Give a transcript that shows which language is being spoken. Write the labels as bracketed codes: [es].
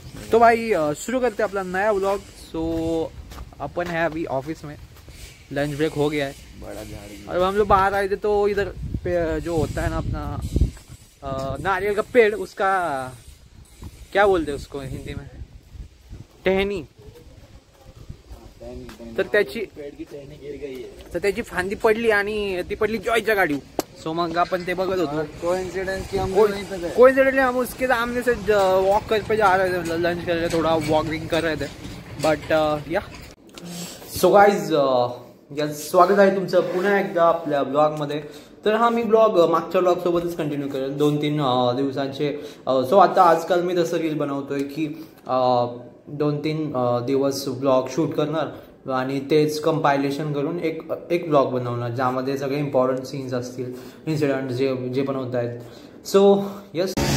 [hi] तो भाई शुरू करते हैं अपना नया व्लॉग। सो अपन है अभी ऑफिस में, लंच ब्रेक हो गया है। बड़ा झाड़ी। और हम लोग बाहर आए थे तो इधर जो होता है ना अपना नारियल का पेड़, उसका क्या बोलते हैं उसको हिंदी में? टहनी। [mr] तर त्याची फांदी पडली आणि ती पडली जॉयच्या गाडी. सो मग आपण ते बघत होतो. [hi] कोइंसिडेंटली हम उसके सामने से वॉक कर जा रहे थे, लंच कर रहे थे, थोड़ा वॉकिंग कर रहे थे. [en] but yeah so guys, [mr] स्वागत आहे तुमचं पुन्हा एकदा आपल्या ब्लॉगमध्ये. तर हा मी ब्लॉग मागच्या ब्लॉग सोबतच कंटिन्यू करेन 2-3 दिवसांचे. सो आता आजकाल मी तसं रील बनवतोय की 2-3 दिवस ब्लॉग शूट करणार आणि तेच कंपायलेशन करून एक ब्लॉग बनवणार, ज्यामध्ये सगळे इम्पॉर्टंट सीन्स असतील, इन्सिडेंट जे पण होत आहेत. So yes,